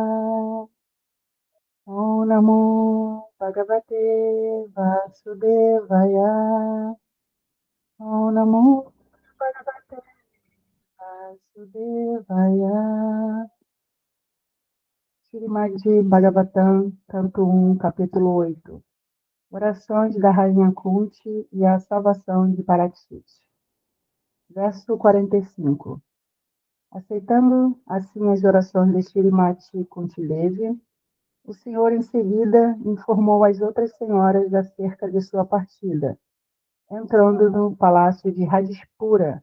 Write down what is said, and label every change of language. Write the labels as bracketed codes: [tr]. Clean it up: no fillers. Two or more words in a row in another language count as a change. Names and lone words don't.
[sa] ॐ नमो भगवते वासुदेवाय. ॐ नमो भगवते वासुदेवाय. [pt] Srimad Bhagavatam, canto 1, capítulo 8. Orações da Rainha Kunti e a salvação de Parikshit. Verso 45. Aceitando assim as orações de Shrimati Kunti Devi, o Senhor em seguida informou as outras senhoras acerca de sua partida, entrando no palácio de Rajpura.